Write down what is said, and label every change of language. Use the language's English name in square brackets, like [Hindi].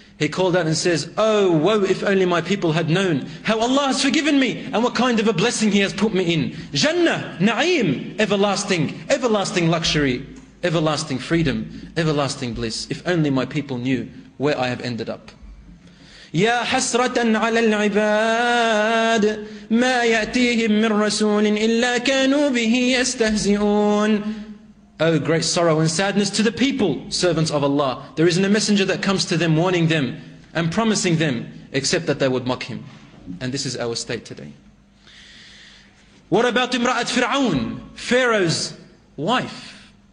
[English] He called out and says, "Oh, woe if only my people had known how Allah has forgiven me and what kind of a blessing He has put me in. Jannah, Na'im, everlasting, everlasting luxury, everlasting freedom, everlasting bliss. If only my people knew where I have ended up." [Arabic] يا حسرة على العباد ما يأتيهم من رسول إلا كانوا به يستهزئون. [English] Oh, great sorrow and sadness to the people, servants of Allah. There isn't a messenger that comes to them warning them and promising them except that they would mock him. And this is our state today. What about Imra'at Fir'aun, Pharaoh's wife?